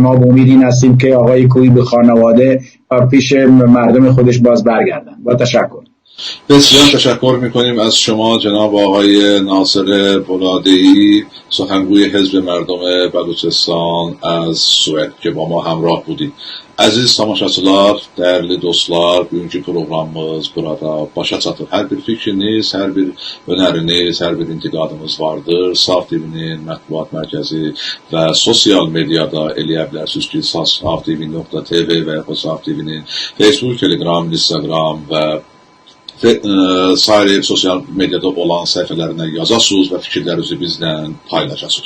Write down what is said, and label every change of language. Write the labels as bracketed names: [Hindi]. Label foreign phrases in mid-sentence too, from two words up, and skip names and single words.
[Persian] ما به امید این هستیم که آقای کوهی به خانواده و پیش مردم خودش باز برگردن. با تشکر. بسیار تشکر میکنیم از شما جناب آقای ناصر بولاده‌ای، سخنگوی حزب مردم بلوچستان از Sued که با ما همراه بودید. [Azerbaijani] Aziz tamaşaçılar, dəyərli dostlar, bugünkü proqramımız burada başa çatır. Hər bir fikriniz, hər bir önəriniz, hər bir intiqadınız vardır. Saf TV'nin mətbuat mərkəzi və sosial mediada eləyə bilərsiniz ki, saftv.tv və ya Saf TV'nin Facebook, Telegram, Instagram və sair sosial medyada olan səhifələrindən yazasınız və fikirlərinizi bizlə paylaşasınız.